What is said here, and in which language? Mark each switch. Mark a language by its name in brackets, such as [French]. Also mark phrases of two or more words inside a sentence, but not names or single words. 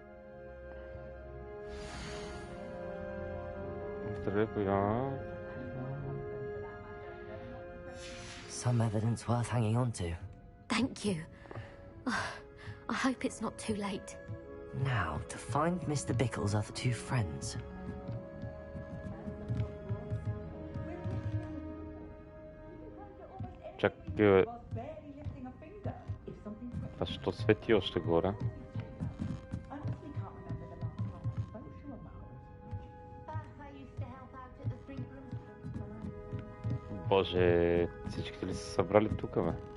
[English] Some evidence worth hanging on to. Thank you. I hope it's not too late. Now, to find Mr. Bickle's other two friends. [Bulgarian] Чакай, а що свети още горе? Боже, всичките ли са събрали тук, бе?